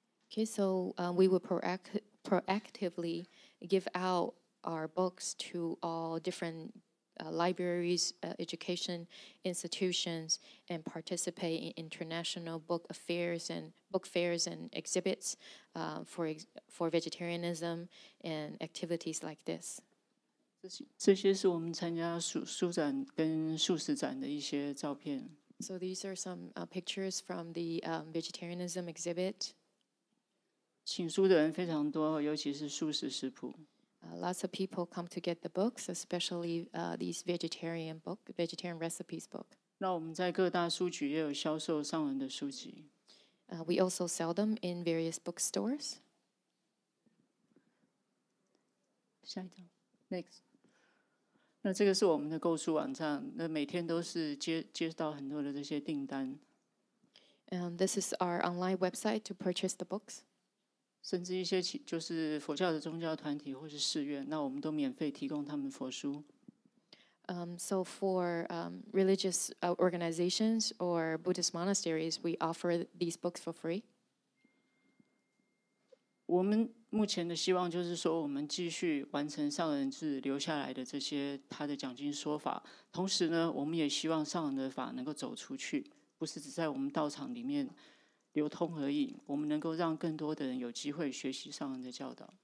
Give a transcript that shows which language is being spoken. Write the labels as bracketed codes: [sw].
[en] Okay, so we will proactively give out our books to all different libraries, education institutions, and participate in international book fairs and exhibits for vegetarianism and activities like this. [zh] 这些是我们参加书展跟素食展的一些照片。 [en] So these are some pictures from the vegetarianism exhibit. [zh] 请书的人非常多，尤其是素食食谱。 [en] Lots of people come to get the books, especially these vegetarian recipes book. [zh] 那我们在各大书局也有销售上人的书籍。 [en] We also sell them in various bookstores. [zh] 下一张 ， [en] Next。 [zh] 那这个是我们的购书网站，那每天都是接到很多的这些订单。 [en] This is our online website to purchase the books. [zh] 甚至一些就是佛教的宗教团体或是寺院，那我们都免费提供他们佛书。 [en] So for religious organizations or Buddhist monasteries, we offer these books for free. [zh] 我们目前的希望就是说，我们继续完成上人是留下来的这些他的讲经说法，同时呢，我们也希望上人的法能够走出去，不是只在我们道场里面流通而已，我们能够让更多的人有机会学习上人的教导。